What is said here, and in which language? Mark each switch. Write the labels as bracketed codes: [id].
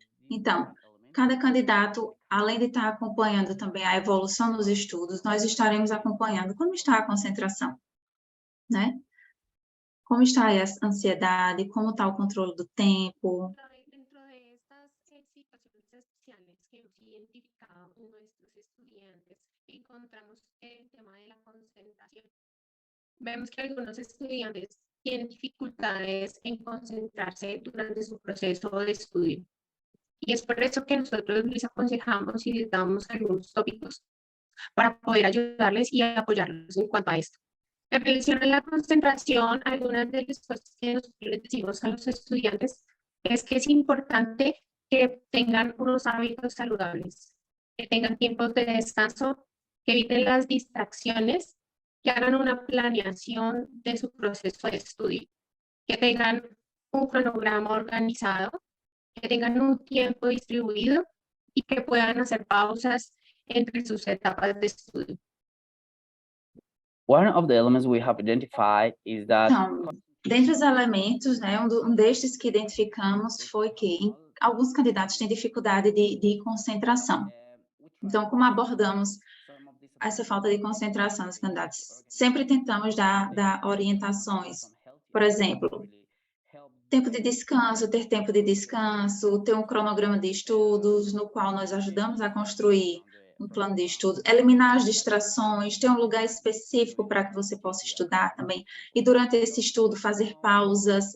[pt] Então, cada candidato, além de estar acompanhando também a evolução dos estudos, nós estaremos acompanhando como está a concentração, né? Como está a ansiedade, como está o controle do tempo. [es] Dentro de estas situaciones especiales que hemos identificado en nuestros estudiantes, encontramos el tema de la concentración. Vemos que algunos estudiantes tienen dificultades en concentrarse durante su proceso de estudio. Y es por eso que nosotros les aconsejamos y les damos algunos tópicos para poder ayudarles y apoyarlos en cuanto a esto. En relación a la concentración, algunas de las cosas que nosotros les decimos a los estudiantes es que es importante que tengan unos hábitos saludables, que tengan tiempos de descanso, que eviten las distracciones, que hagan una planeación de su proceso de estudio, que tengan un cronograma organizado, que tengan un tiempo distribuido y que puedan hacer pausas entre sus etapas de estudio. [en] One of the elements we have identified is that [pt] Então, dentre os elementos, né, um destes que identificamos foi que alguns candidatos têm dificuldade de concentração. Então, como abordamos essa falta de concentração dos candidatos? Sempre tentamos dar orientações. Por exemplo, tempo de descanso, ter tempo de descanso, ter um cronograma de estudos, no qual nós ajudamos a construir um plano de estudo, eliminar as distrações, ter um lugar específico para que você possa estudar também, e durante esse estudo fazer pausas.